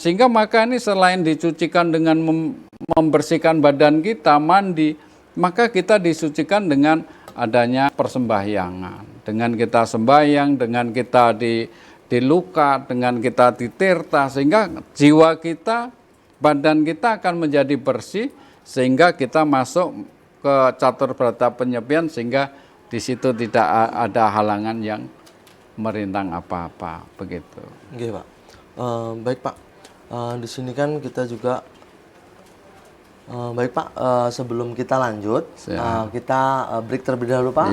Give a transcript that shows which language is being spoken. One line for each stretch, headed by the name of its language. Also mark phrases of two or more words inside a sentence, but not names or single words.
Indonesian: Sehingga maka ini selain dicucikan dengan membersihkan badan kita, mandi, maka kita disucikan dengan adanya persembahyangan. Dengan kita sembahyang, dengan kita diluka, dengan kita ditirta, sehingga jiwa kita, badan kita akan menjadi bersih, sehingga kita masuk ke catur berata penyepian, sehingga di situ tidak ada halangan yang merintang apa-apa, begitu. Oke, Pak. Baik, Pak. Di sini kan kita juga baik, Pak. Sebelum kita lanjut, kita break terlebih dahulu, Pak.